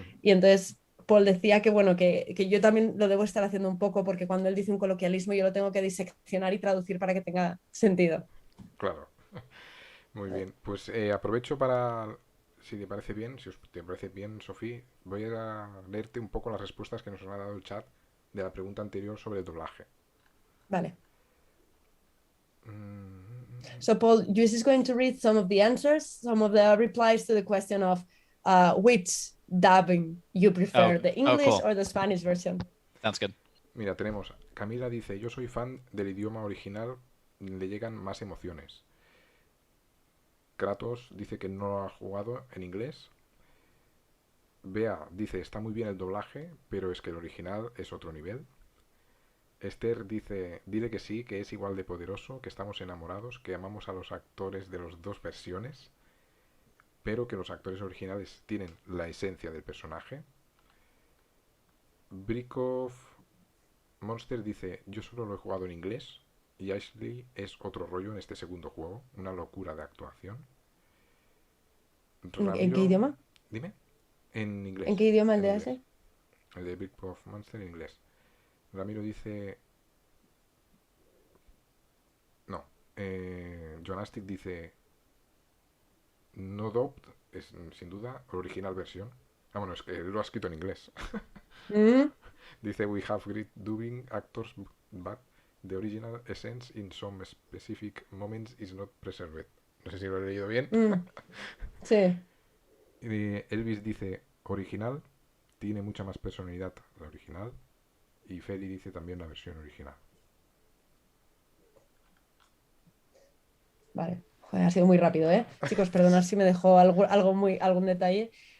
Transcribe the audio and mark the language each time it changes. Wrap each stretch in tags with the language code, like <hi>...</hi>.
<es>Y entonces Paul decía que, bueno, que yo también lo debo estar haciendo un poco porque cuando él dice un coloquialismo yo lo tengo que diseccionar y traducir para que tenga sentido. Claro. Muy bien. Pues aprovecho para... Si te parece bien, si os te parece bien, Sofía, voy a leerte un poco las respuestas que nos ha dado el chat de la pregunta anterior sobre el doblaje. Vale.</es> <en>So Paul, Luis is going to read some of the answers, some of the replies to the question of which dubbing you prefer, the English cool. or the Spanish version. Sounds good.</en> <es>Mira, tenemos... Camila dice, yo soy fan del idioma original, le llegan más emociones. Kratos dice que no lo ha jugado en inglés. Bea dice, está muy bien el doblaje, pero es que el original es otro nivel. Esther dice, dile que sí, que es igual de poderoso, que estamos enamorados, que amamos a los actores de las dos versiones, pero que los actores originales tienen la esencia del personaje. Brickov Monster dice, yo solo lo he jugado en inglés, y Ashley es otro rollo en este segundo juego, una locura de actuación. ¿En qué idioma? Dime. En inglés. ¿En qué idioma el en de inglés. ese? El de Big of Monster en inglés. Ramiro dice... No. Jonastic dice...</es> <en>No doubt</en> <es>es sin duda original versión. Ah, bueno, es que lo ha escrito en inglés. Mm, Dice,</es> <en>we have great dubbing actors, but the original essence in some specific moments is not preserved.</en> <es>No sé si lo he leído bien. sí. Elvis dice, original, tiene mucha más personalidad la original. Y Feli dice también la versión original. Vale. Joder, ha sido muy rápido, ¿eh? Chicos, perdonad si me dejó algún detalle.</es>